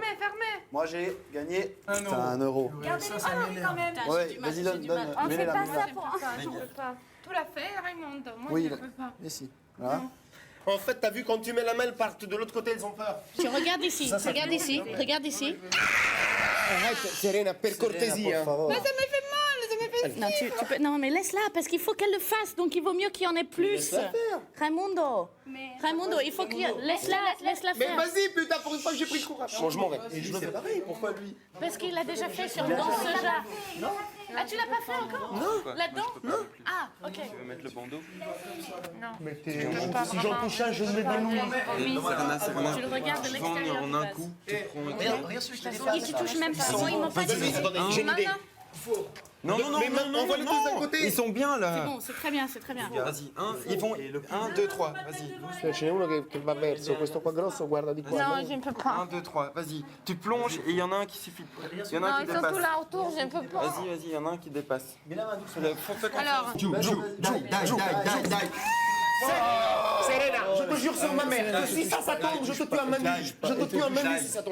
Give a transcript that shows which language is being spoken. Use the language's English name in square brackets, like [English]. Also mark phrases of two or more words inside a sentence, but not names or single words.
[French] Moi j'ai gagné un euro. Gardez les papiers quand même. Ouais, vas-y, donne. On mets-les fait là, pas mets-les ça là. pour... Je peux pas. Tu l'as fait, Raymond? Moi, Oui, je peux pas. ici. Voilà. En fait, t'as vu, quand tu mets la main, elles partent de l'autre côté, elles ont peur. Regarde ici, regarde ici, regarde ici. Arrête, [Italian] Serena, per cortesie. [Spanish] Por favor. [French] Mais ça me fait mal, ça me fait... Non, tu peux... non, mais laisse-la, parce qu'il faut qu'elle le fasse, donc il vaut mieux qu'il y en ait plus. Laisse-la faire. Raimundo, il faut qu'il y ait... Laisse-la Mais faire. vas-y, putain, pour une fois que j'ai pris le courage. Bon, je m'en vais. Et lui, c'est pareil, pourquoi lui? Parce qu'il l'a déjà fait dans ce jar. Ah, tu l'as pas fait encore? Non. Là-dedans? Non. Ah, ok. Tu veux mettre le bandeau? Non. Mais si j'en touche un, je me dénouille. Serena. Tu le regardes de l'extérieur. En un coup, tu prends... Regarde celui qui dépasse. Et tu touches même pas. Moi, ils m'ont pas dit. Attendez, j'ai une idée. Non, envoie-les tous d'un côté. Ils sont bien là. C'est bon, c'est très bien, c'est très bien. Vas-y, ils vont 1, 2, 3, vas-y. [Italian] Ce n'è uno che va verso, questo qua grosso guarda di qua. [French] Non, je ne peux pas. 1, 2, 3, vas-y. Tu plonges et il y en a un qui suffit. Il y en a Non, un qui ils sont tous dépasse. là autour, je ne peux pas. Vas-y, il y en a un qui dépasse. Alors, Serena, je te jure sur ma mère, que si ça tombe, je te tue en même vie. Je te tue en même vie si ça tombe.